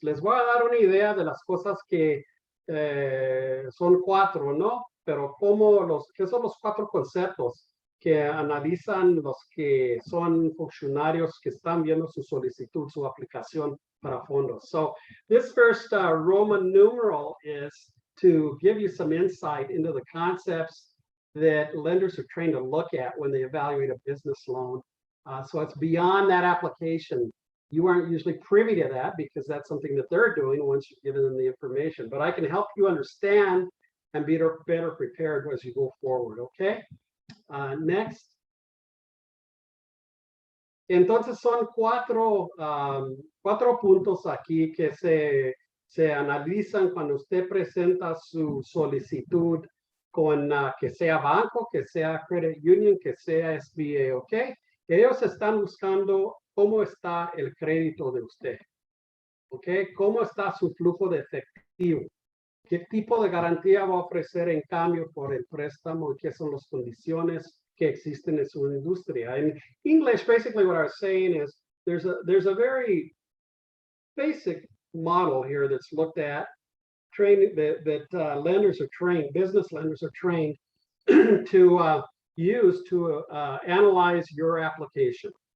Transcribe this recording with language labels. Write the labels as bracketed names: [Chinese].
[Spanish] Les voy a dar una idea de las cosas que son 4, ¿no? Pero ¿qué son los 4 conceptos que analizan los que son funcionarios que están viendo su solicitud, su aplicación para fondos? [English] So, this first Roman numeral is to give you some insight into the concepts that lenders are trained to look at when they evaluate a business loan. So it's beyond that application. You aren't usually privy to that because that's something that they're doing once you've given them the information. But I can help you understand and be better prepared as you go forward, okay? Next. [Spanish] Entonces son 4 puntos aquí que se analizan cuando usted presenta su solicitud con que sea banco, que sea credit union, que sea SBA, ¿ok? Ellos están buscando cómo está el crédito de usted, ¿ok? Cómo está su flujo de efectivo. ¿Qué tipo de garantía va a ofrecer en cambio por el préstamo? ¿Qué son las condiciones que existen en su industria? [English] In English, basically what I was saying is there's a very basic model here that's looked at, training that lenders are trained, business lenders are trained to use to analyze your application.